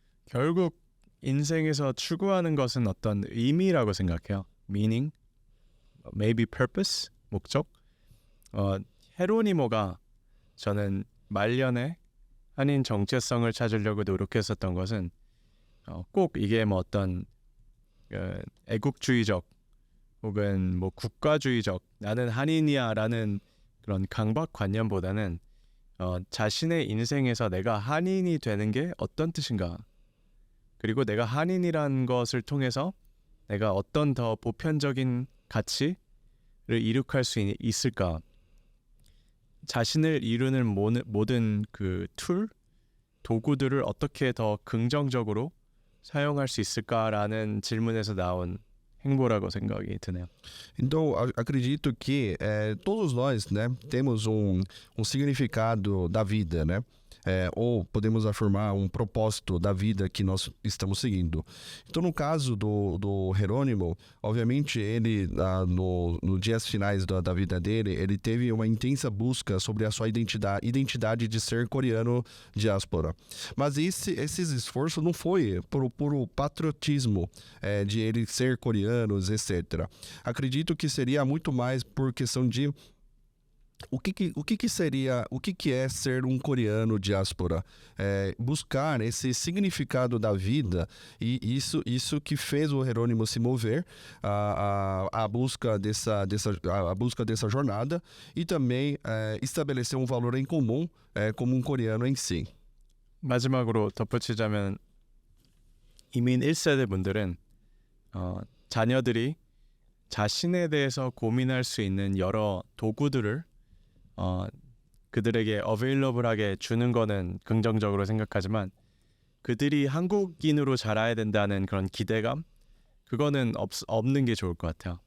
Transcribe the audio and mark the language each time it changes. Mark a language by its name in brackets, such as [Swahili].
[Korean] 결국 인생에서 추구하는 것은 어떤 의미라고 생각해요. [English] Meaning, maybe purpose, 목적. [Korean] 헤로니모가 저는 말년에 한인 정체성을 찾으려고 노력했었던 것은 꼭 이게 뭐 어떤 애국주의적 혹은 뭐 국가주의적 나는 한인이야라는 그런 강박관념보다는 자신의 인생에서 내가 한인이 되는 게 어떤 뜻인가, 그리고 내가 한인이라는 것을 통해서 내가 어떤 더 보편적인 가치를 이룩할 수 있을까, 자신을 이루는 모든 그 도구들을 어떻게 더 긍정적으로 사용할 수 있을까라는 질문에서 나온 행보라고 생각이 드네요. [Portuguese] Então, acredito que todos nós, né, temos um significado da vida, né? Ou podemos afirmar um propósito da vida que nós estamos seguindo. Então, no caso do Jerônimo, obviamente ele, nos dias finais da vida dele, ele teve uma intensa busca sobre a sua identidade de ser coreano diáspora. Mas esses esforços não foi por puro patriotismo de ele ser coreano, etc. Acredito que seria muito mais por questão de o que é ser um coreano diáspora? Buscar esse significado da vida, e isso que fez o Jerônimo se mover a busca dessa jornada, e também estabelecer um valor em comum como um coreano em si. [Korean] 마지막으로 덧붙이자면 이민 1세대 분들은 자녀들이 자신에 대해서 고민할 수 있는 여러 도구들을 그들에게 어베일러블하게 주는 거는 긍정적으로 생각하지만, 그들이 한국인으로 자라야 된다는 그런 기대감, 그거는 없는 게 좋을 것 같아요.